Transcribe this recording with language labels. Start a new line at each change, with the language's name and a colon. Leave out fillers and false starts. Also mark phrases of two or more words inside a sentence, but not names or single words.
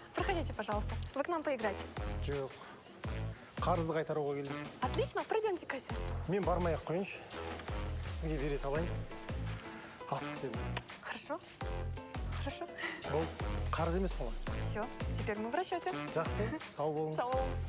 Russian: Проходите, пожалуйста. Вы к нам поиграть.
Kazakh: Жоқ. Қарызды қайтаруға келдім.
Russian: Отлично, пройдемте к кассе.
Kazakh: Мен бармай-ақ қойыншы. Сізге бере салайын. Асық сені.
Russian: Хорошо? Хорошо.
Kazakh: Бұл қарыз емес қой.
Russian: Все, теперь мы в расчете.
Kazakh: Жақсы, сау болыңыз. Сау болыңыз.